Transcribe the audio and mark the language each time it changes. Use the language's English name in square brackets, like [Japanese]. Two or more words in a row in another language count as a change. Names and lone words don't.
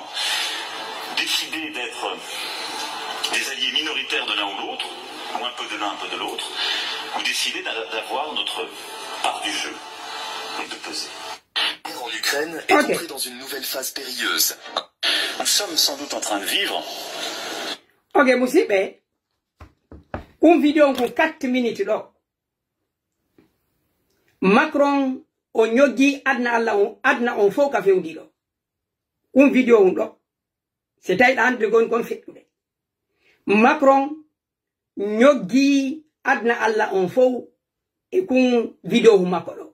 [French] Décider d'être des alliés minoritaires de l'un ou l'autre, ou un peu de l'un, un peu de l'autre, ou décider d'avoir notre part du jeu et de peser. En Ukraine est entrée dans une nouvelle phase périlleuse. Nous sommes sans doute en train de vivre. [Fula] Ok, musibe. Vidéo con 4 minutes là. Macron o nyogi adna on fo ka fewndi do. Vidéo on do. C'est taïd ande kon fettude. Macron nyogi adna alla on fo e vidéo makko do.